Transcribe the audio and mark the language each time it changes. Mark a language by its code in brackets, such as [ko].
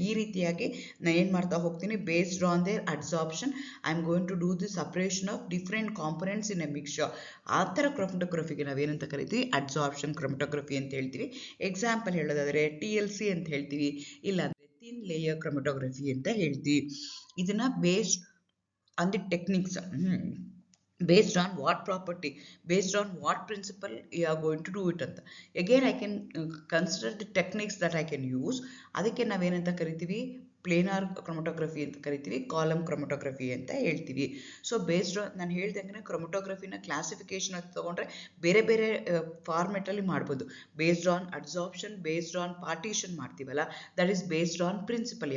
[kn] ಈ ರೀತಿಯಾಗಿ ನಾನು ಏನು ಮಾಡ್ತಾ ಹೋಗ್ತೀನಿ, [en] Based on their adsorption I am going to do the separation of different components in a mixture. [kn] ಆ ಥರ ಕ್ರೊಮಟೋಗ್ರಫಿಗೆ ನಾವೇನಂತ ಕರಿತೀವಿ ಅಡ್ಸಾರ್ಪ್ಷನ್ ಕ್ರೊಮಟೋಗ್ರಫಿ ಅಂತ ಹೇಳ್ತೀವಿ. ಎಕ್ಸಾಂಪಲ್ ಹೇಳೋದಾದರೆ TLC ಅಂತ ಹೇಳ್ತೀವಿ, ಇಲ್ಲ ಥಿನ್ ಲೇಯರ್ ಕ್ರೊಮಟೋಗ್ರಫಿ ಅಂತ ಹೇಳ್ತೀವಿ. [en] ಇದನ್ನ based on the techniques, based on what property, based on what principle you are going to do it ಅಂತ. Again I can consider the techniques that I can use. [kn] ಅದಕ್ಕೆ ನಾವೇನಂತ ಕರಿತೀವಿ ಪ್ಲೇನಾರ್ ಕ್ರೊಮಟೋಗ್ರಫಿ ಅಂತ ಕರಿತೀವಿ, column ಕ್ರೊಮಟೋಗ್ರಫಿ ಅಂತ ಹೇಳ್ತೀವಿ. ಸೊ ಬೇಸ್ಡ್ ಆನ್ ನಾನು ಹೇಳ್ದಂಗೆ ಕ್ರೊಮಟೋಗ್ರಫಿನ ಕ್ಲಾಸಿಫಿಕೇಶನ್ ಅಂತ ತೊಗೊಂಡ್ರೆ ಬೇರೆ ಬೇರೆ ಫಾರ್ಮೆಟಲ್ಲಿ ಮಾಡ್ಬೋದು. Based on adsorption, based on partition ಮಾಡ್ತೀವಲ್ಲ, [en] That is based on principle.